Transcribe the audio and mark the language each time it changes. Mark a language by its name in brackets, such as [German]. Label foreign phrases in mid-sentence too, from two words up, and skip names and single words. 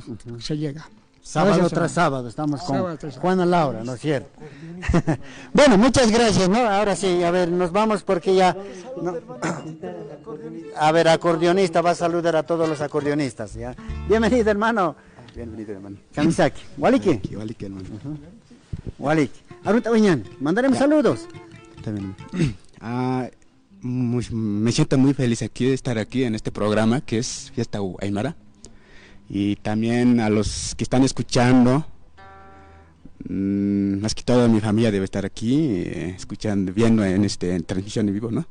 [Spanish] Se llega. Sábado tras sábado, estamos con Juana Laura, ¿no es cierto? Bueno, muchas gracias, ¿no? Ahora sí, a ver, nos vamos porque ya... No. A ver, acordeonista, va a saludar a todos los acordeonistas, ¿ya? Bienvenido, hermano. Bienvenido, hermano. [Aymara] Kamisaki. ¿Waliki? [Spanish] Waliki, hermano. Waliki. Ahorita, mañana, mandaremos saludos. También. Me siento muy feliz aquí de estar aquí en este programa que es Fiesta Aymara. Y también a los que están escuchando, más que todo mi familia debe estar aquí, escuchando, viendo en transmisión en vivo, ¿no?